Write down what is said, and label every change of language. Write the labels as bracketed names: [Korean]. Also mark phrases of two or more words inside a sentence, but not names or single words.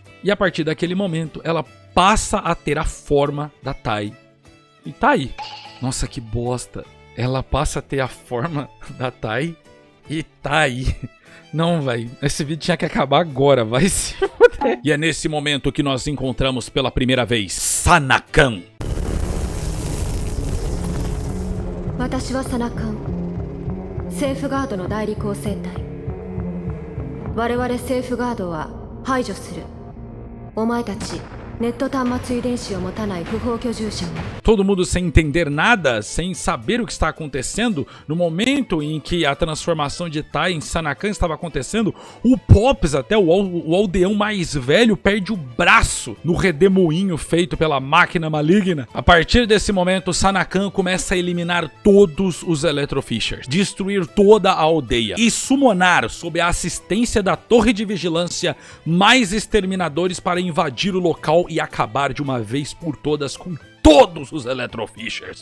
[Portuguese] E a partir daquele momento ela passa a ter a forma da Tai. E tá aí. Nossa, que bosta. Ela passa a ter a forma da Tai e tá aí. Não, velho. Esse vídeo tinha que acabar agora, vai se foder. E é nesse momento que nós encontramos pela primeira vez Sanakan. [Japanese] 私はサナカン、セーフガードの代理構成隊。我々セーフガードは排除する。お前たちネット端末遺伝子を持たない不法居住者を。 [Portuguese] Todo mundo sem entender nada, sem saber o que está acontecendo. No momento em que a transformação de Tai em Sanakan estava acontecendo, o Pops, até o aldeão mais velho, perde o braço no redemoinho feito pela máquina maligna. A partir desse momento, Sanakan começa a eliminar todos os Electrofishers, destruir toda a aldeia e summonar, sob a assistência da torre de vigilância, mais exterminadores para invadir o local e acabar de uma vez por todas com todos os Electrofishers.